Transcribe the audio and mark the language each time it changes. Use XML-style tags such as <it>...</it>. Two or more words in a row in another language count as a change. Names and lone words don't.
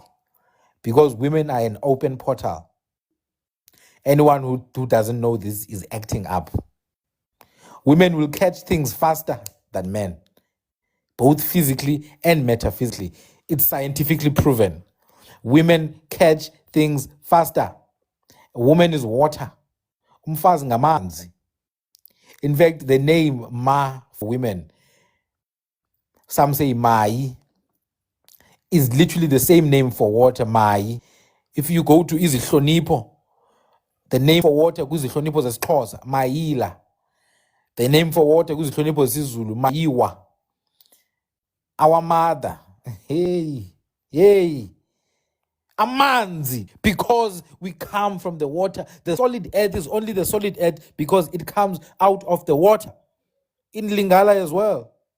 <en>Because women are an open portal. Anyone who doesn't know this is acting up. Women will catch things faster than men, both physically and metaphysically. It's scientifically proven. Women catch things faster. A woman is water.</en> <xh>Umfazi ngamanzi.</xh> <en>In fact, the name Ma for women, some say Mai, is literally the same name for water, Mai. If you go to Izihlonipo, the name for water</en> <xh>kuzihlonipo zesiXhosa,</xh> <en>Maila. The name for water</en> <xh>kuzihlonipo zesiZulu,</xh> <en>Maiwa. Our mother, hey, amanzi, because we come from the water. The solid earth is only the solid earth because it comes out of the water. In Lingala as well.</en>